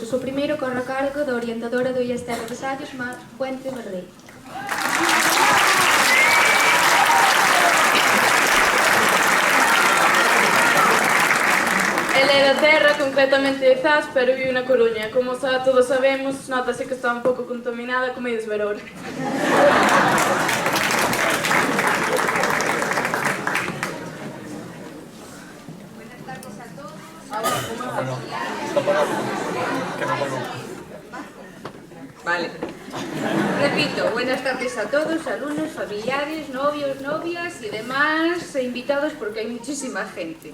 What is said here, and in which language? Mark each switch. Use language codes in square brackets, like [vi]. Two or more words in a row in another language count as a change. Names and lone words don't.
[gl] O primeiro corre a cargo da orientadora do IES Terra de Sallos, Mar Puente Verdei. Ele é da terra, concretamente de Zas, pero vive na Coruña. Como xa todos sabemos, notase que está un pouco contaminada con medios veror. [es] Buenas tardes a todos. Vale. Repito, buenas tardes a todos, alumnos, familiares, novios, novias y demás invitados, porque hay muchísima gente.